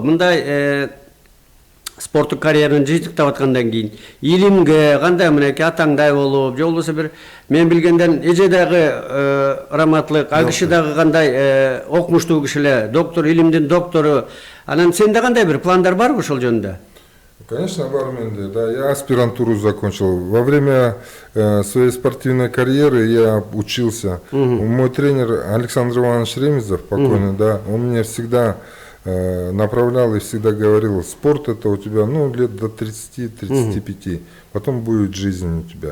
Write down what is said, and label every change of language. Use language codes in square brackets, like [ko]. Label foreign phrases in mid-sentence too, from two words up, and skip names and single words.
[ky] Мындай спорттук карьераны жыйынтыктап аткандан кийин илимге кандай мынакей атаңдай болуп, же болбосо бир мен билгенден эже дагы раматлык, ал киши дагы кандай окумуштуу киши эле, доктор, илимдин доктору. Анан сенде кандай бир пландар барбы ошол жөнүндө? Конечно, бар менде, да. [ru] Я аспирантуру закончил. Во время своей спортивной карьеры я учился. Мой тренер Александр Иванович Ремезов, покойный, да, он меня всегда направлял и всегда говорил, спорт это у тебя, ну, лет до 30-35, потом будет жизнь у тебя.